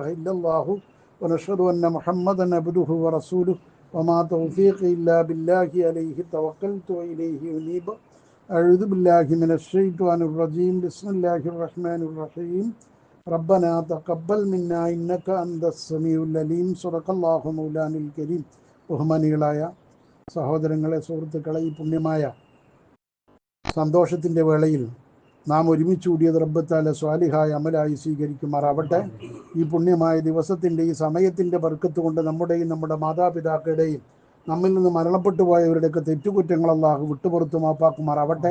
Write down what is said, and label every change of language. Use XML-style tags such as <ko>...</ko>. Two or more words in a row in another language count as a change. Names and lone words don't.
<ar>إلا الله ونشهد أن محمدا عبده ورسوله وما توفيقي إلا بالله عليه توكلت وإليه أنيب أعوذ بالله من الشيطان الرجيم بسم الله الرحمن الرحيم ربنا تقبل منا إنك أنت السميع العليم صدق الله مولانا الكريم</ar> <ml>ബഹുമാനികളായ സഹോദരങ്ങളെ, സുഹൃത്തുക്കളെ, ഈ പുണ്യമായ സന്തോഷത്തിൻ്റെ വേളയിൽ നാം ഒരുമിച്ച് കൂടിയത് റബ്ബ് തആല സ്വാലിഹായ അമലായി സ്വീകരിക്കുമാറാവട്ടെ. ഈ പുണ്യമായ ദിവസത്തിൻ്റെ ഈ സമയത്തിൻ്റെ ബർക്കത്ത് കൊണ്ട് നമ്മുടെയും നമ്മുടെ മാതാപിതാക്കളുടെയും നമ്മിൽ നിന്ന് മരണപ്പെട്ടു പോയവരുടെയൊക്കെ തെറ്റുകുറ്റങ്ങൾ അല്ലാഹു വിട്ടുപുറത്തു മാപ്പാക്കുമാറാവട്ടെ.</ml>